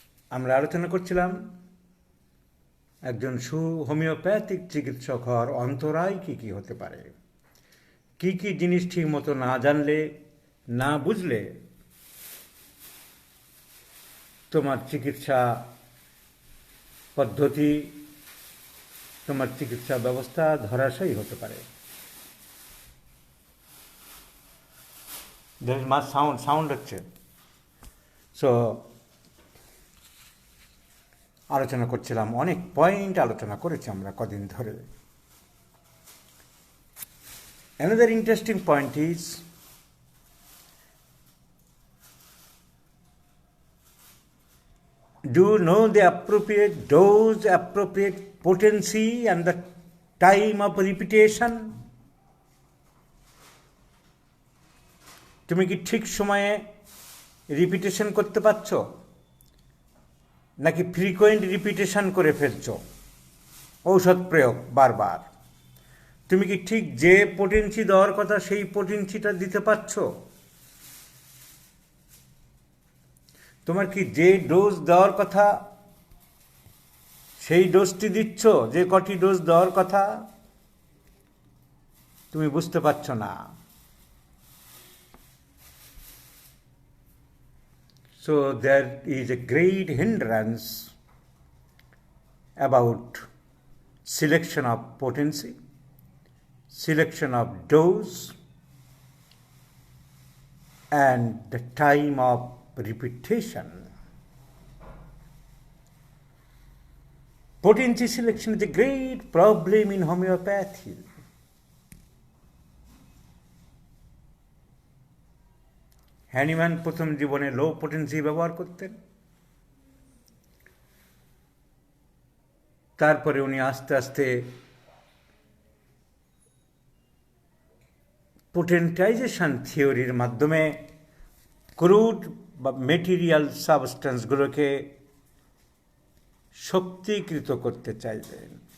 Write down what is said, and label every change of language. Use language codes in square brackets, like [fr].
[bn] আমরা আলোচনা করছিলাম একজন হোমিওপ্যাথিক চিকিৎসক হওয়ার অন্তরায় কী কী হতে পারে, কী কী জিনিস ঠিক মতো না জানলে, না বুঝলে তোমার চিকিৎসা পদ্ধতি, তোমার চিকিৎসা ব্যবস্থা ধরাশায়ী হতে পারে। মাস সাউন্ড হচ্ছে। সো আলোচনা করছিলাম, অনেক পয়েন্ট আলোচনা করেছি আমরা কদিন ধরে। [en] Another interesting point is do you know the appropriate dose, appropriate potency and the time of repetition? [bn] তুমি কি ঠিক সময়ে রিপিটেশন করতে পারছো, নাকি ফ্রিকোয়েন্ট রিপিটেশন করে ফেলছো ঔষধ প্রয়োগ বারবার? তুমি কি ঠিক যে পোটেন্সি দেওয়ার কথা সেই পোটেন্সিটা দিতে পারছো? তোমার কি যে ডোজ দেওয়ার কথা সেই ডোজটি দিচ্ছ, যে কটি ডোজ দেওয়ার কথা তুমি বুঝতে পারছো না। [en] So there is a great hindrance about selection of potency, selection of dose, and the time of repetition. Potency selection is a great problem in homeopathy. [bn] Hahnemann প্রথম জীবনে লো পোটেন্সি ব্যবহার করতেন, তারপরে উনি আস্তে আস্তে পোটেন্টাইজেশন থিওরির মাধ্যমে ক্রুড বা মেটেরিয়াল সাবস্টেন্সগুলোকে শক্তিকৃত করতে চাইলেন।